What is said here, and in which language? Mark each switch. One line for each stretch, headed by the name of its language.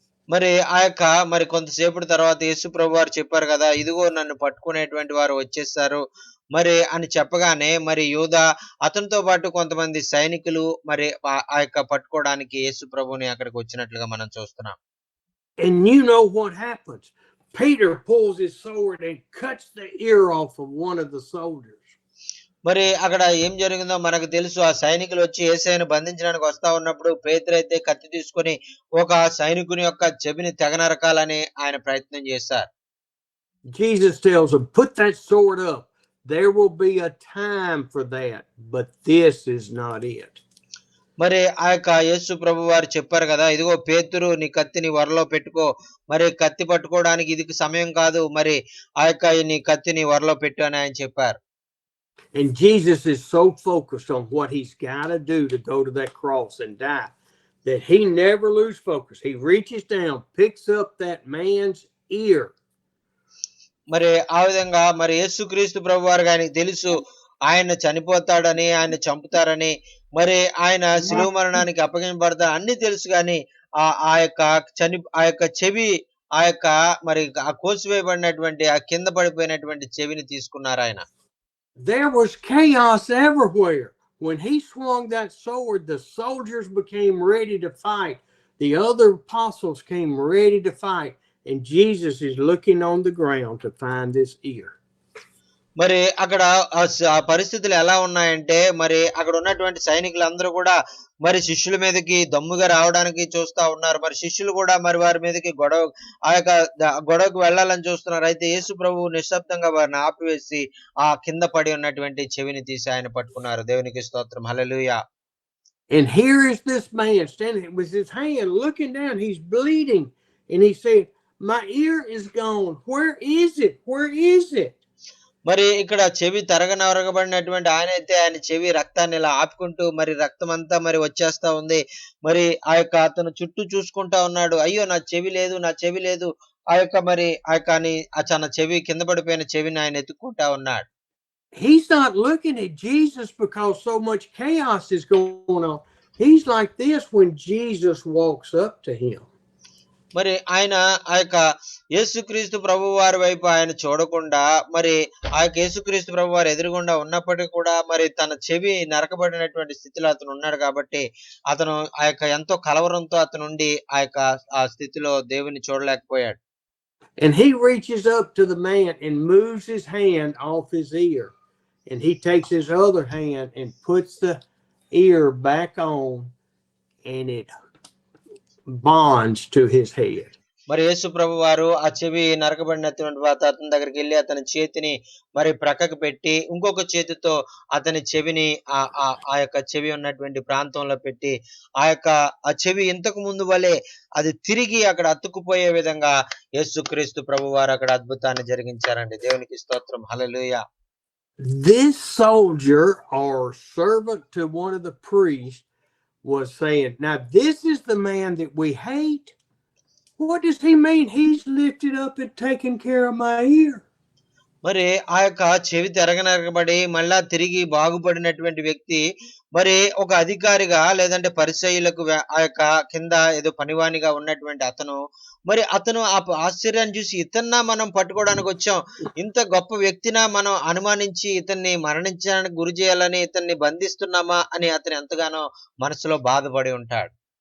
Telugu: మరి ఆ యొక్క మరి కొంతసేపటి తర్వాత యేసు ప్రభు వారు చెప్పారు కదా, ఇదిగో నన్ను పట్టుకునేటువంటి వారు వచ్చేసారు మరి అని చెప్పగానే మరి యూదా అతనితో పాటు కొంతమంది సైనికులు మరి ఆ యొక్క పట్టుకోవడానికి యేసు ప్రభుని అక్కడికి వచ్చినట్లుగా మనం చూస్తున్నాం.
English: And you know what happens? Peter pulls his sword and cuts the ear off of one of the soldiers.
Telugu: మరి అక్కడ ఏం జరిగిందో మనకు తెలుసు. ఆ సైనికులు వచ్చి యేసయ్యను బంధించడానికి వస్తా ఉన్నప్పుడు పేతురైతే కత్తి తీసుకొని ఒక సైనికుని యొక్క చెవిని తెగనరకాలని ఆయన ప్రయత్నం చేశారు.
English: Jesus tells them, "Put that sword up. There will be a time for that, but this is not it."
Telugu: మరి ఆ యొక్క యేసు ప్రభు వారు చెప్పారు కదా, ఇదిగో పేతురు నీ కత్తిని వరలో పెట్టుకో, మరి కత్తి పట్టుకోవడానికి ఇది సమయం కాదు, మరి ఆ యొక్క నీ కత్తిని వరలో పెట్టు అని ఆయన చెప్పారు.
English: And Jesus is so focused on what he's got to do to go to that cross and die that he never loses focus. He reaches down, picks up that man's ear.
Telugu: మరి ఆ విధంగా మరి యేసుక్రీస్తు ప్రభు వారికి ఆయనకు తెలుసు ఆయన చనిపోతాడని, ఆయన చంపుతారని, మరి ఆయన శిలువ మరణానికి అప్పగించబడతారు అన్ని తెలుసు. కానీ ఆ యొక్క చెవి ఆ యొక్క మరి ఆ కోసివేయబడినటువంటి ఆ కింద పడిపోయినటువంటి చెవిని తీసుకున్నారు ఆయన.
English: There was chaos everywhere. When he swung that sword, the soldiers became ready to fight. The other apostles came ready to fight. And Jesus is looking on the ground to find this ear.
Telugu: మరి అక్కడ ఆ పరిస్థితులు ఎలా ఉన్నాయంటే మరి అక్కడ ఉన్నటువంటి సైనికులందరూ కూడా మరి శిష్యుల మీదకి దమ్ముగా రావడానికి చూస్తా ఉన్నారు. మరి శిష్యులు కూడా మరి వారి మీదకి ఆ యొక్క గొడవకు వెళ్ళాలని చూస్తున్నారు. అయితే యేసు ప్రభువు నిశ్శబ్దంగా వారిని ఆపివేసి ఆ కింద పడి ఉన్నటువంటి చెవిని తీసి ఆయన పట్టుకున్నారు. దేవునికి స్తోత్రం, హల్లెలూయా.
English: And here is this man standing with his hand looking down. He's bleeding. And he said, "My ear is gone. Where is it? Where is it?"
Telugu: మరి ఇక్కడ చెవి తరగనరగబడినటువంటి ఆయన చెవి రక్తాన్ని ఇలా ఆపుకుంటూ మరి రక్తం అంతా మరి వచ్చేస్తా ఉంది. మరి ఆ యొక్క అతను చుట్టూ చూసుకుంటా ఉన్నాడు. అయ్యో నా చెవి లేదు, నా చెవి లేదు. ఆ యొక్క మరి ఆ యొక్క తన చెవి కింద పడిపోయిన చెవిని ఆయన ఎత్తుక్కుంటా ఉన్నాడు.
English: He's not looking at Jesus because so much chaos is going on. He's like this when Jesus walks up to him.
Telugu: మరి ఆయన ఆ యొక్క యేసుక్రీస్తు ప్రభు వారి వైపు ఆయన చూడకుండా మరి ఆ యొక్క యేసుక్రీస్తు ప్రభు వారు ఎదురుగుండా ఉన్నప్పటికీ కూడా మరి తన చెవి నరకబడినటువంటి స్థితిలో అతను ఉన్నాడు కాబట్టి అతను ఆ యొక్క ఎంతో కలవరంతో అతను ఉండి ఆ స్థితిలో దేవుని చూడలేకపోయాడు.
English: And he reaches up to the man and moves his hand off his ear. And he takes his other hand and puts ear back on and it bonds to his head.
Telugu: మరి యేసు ప్రభు వారు ఆ చెవి నరకబడినటువంటి అతని దగ్గరికి వెళ్ళి అతని చేతిని మరి ప్రక్కకు పెట్టి ఇంకొక చేతితో అతని చెవిని ఆ యొక్క చెవి ఉన్నటువంటి ప్రాంతంలో పెట్టి ఆ చెవి ఇంతకు ముందు వలె అది తిరిగి అక్కడ అతుక్కుపోయే విధంగా యేసుక్రీస్తు ప్రభు వారు అక్కడ అద్భుతాన్ని జరిగించారండి. దేవునికి స్తోత్రం. హల్లెలూయా.
English: This soldier or servant to one of the priests was saying, now this is the man that we hate. What does he mean? He's lifted up and taken care of my ear.
Telugu: మరి ఆ యొక్క చెవి తెరగనరగబడి మళ్ళా తిరిగి బాగుపడినటువంటి వ్యక్తి మరి ఒక అధికారిగా లేదంటే పరిసయ్యులకు ఆ యొక్క కింద ఏదో పనివానిగా ఉన్నటువంటి అతను ఆ ఆశ్చర్యాన్ని చూసి ఇతన్నా మనం పట్టుకోవడానికి వచ్చాం, ఇంత గొప్ప వ్యక్తినా మనం అనుమానించి ఇతన్ని మరణించడానికి గురి చేయాలని ఇతన్ని బంధిస్తున్నామా అని అతను ఎంతగానో మనసులో బాధపడి ఉంటాడు.